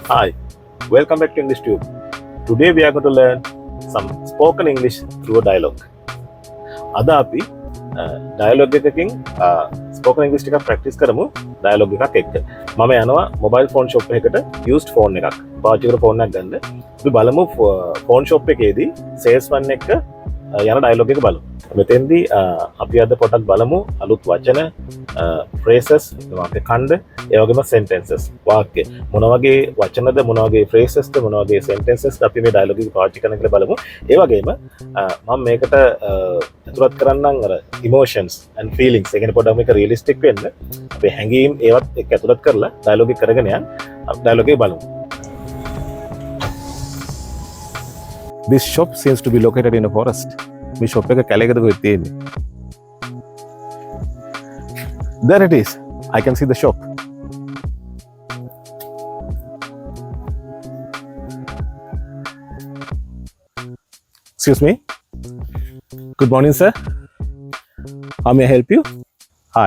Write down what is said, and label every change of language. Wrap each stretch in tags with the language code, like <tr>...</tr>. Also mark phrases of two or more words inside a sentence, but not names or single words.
<en>Hi, welcome back to English Tube. Today we are going to learn some spoken English through a dialogue.</en> <si>අද අපි dialogue එකකින්</si> <en>spoken English</en> <si>ටිකක් practice කරමු dialogue එකක් එක්ක. මම යනවා</si> <en>mobile phone shop</en> <si>එකකට</si> <en>used phone</en> <si>එකක් පාවිච්චි කරපු phone එකක් ගන්න. අපි බලමු</si> <en>phone shop</en> <si>එකේදී salesman එක්ක යන dialogue එක බලමු. මෙතෙන්දී අපි අද පොඩක් බලමු අලුත් වචන phrases වාක්‍ය ඛණ්ඩ ඒ වගේම sentences වාක්‍ය මොන වගේ වචනද මොන වගේ phrases ද මොන වගේ sentences ද අපි මේ dialogue එක පාවිච්චි කරන කියලා බලමු. ඒ වගේම මම මේකට අතුලත් කරන්නම් අර</si> <en>emotions and feelings</en> <si>ඒ කියන්නේ පොඩ්ඩක් මේක realistic වෙන්න අපේ හැඟීම් ඒවත් එක්ක අතුලත් කරලා dialogue එක කරගෙන යන්න dialogue එක බලමු.</si> <en>This shop seems to be located in a forest.</en> <si>මේ shop එක කැලේකද කොහෙද තියෙන්නේ?</si> <en>There it is. I can see the shop. Excuse me. Good morning, sir. How may I help you? Hi.</en>